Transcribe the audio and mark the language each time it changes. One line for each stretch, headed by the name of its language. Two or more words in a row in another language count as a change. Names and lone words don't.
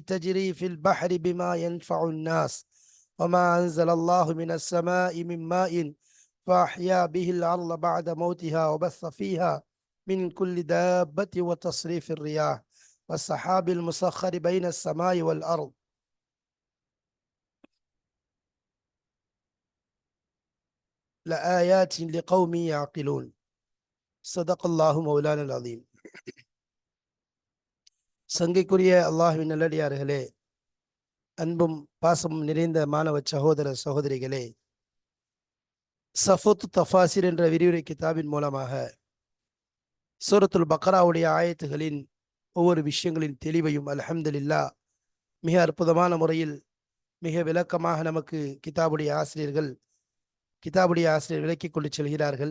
Arabic: تجري في البحر بما ينفع الناس وما أنزل الله من السماء من ماء فأحيا به الأرض بعد موتها وبث فيها من كل دابة وتصريف الرياح والسحاب المسخر بين السماء والأرض لآيات لقوم يعقلون. صدق الله مولانا العظيم.
Tamil: சங்கைக்குரிய அல்லாஹ்வின் நல்லடியார்களே, அன்பும் பாசமும் நிறைந்த மாணவ சகோதர சகோதரிகளே, சஃபுத் தஃபாசிர் என்ற விரிவுரை கிதாபின் மூலமாக சூரத்துல் பக்ராவுடைய ஆயத்துகளின் ஒவ்வொரு விஷயங்களின் தெளிவையும் அல்ஹம்துலில்லாஹ் மிக அற்புதமான முறையில் மிக விளக்கமாக நமக்கு கிதாபுடைய ஆசிரியர்கள் விளக்கி கொண்டு செல்கிறார்கள்.